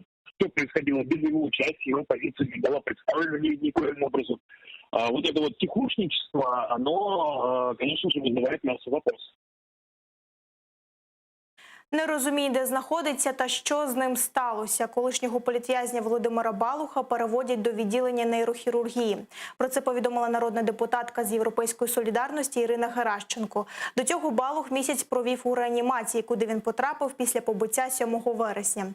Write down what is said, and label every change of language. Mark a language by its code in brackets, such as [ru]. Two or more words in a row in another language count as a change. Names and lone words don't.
[ru] Что происходило без его участия, его позиция не была представлена никоим образом. Вот это вот тихушничество, оно, конечно же, вызывает массу вопросов. [uk] Не розуміє, де знаходиться та що з ним сталося. Колишнього політв'язня Володимира Балуха переводять до відділення нейрохірургії. Про це повідомила народна депутатка з «Європейської солідарності» Ірина Геращенко. До цього Балух місяць провів у реанімації, куди він потрапив після побиття 7 вересня.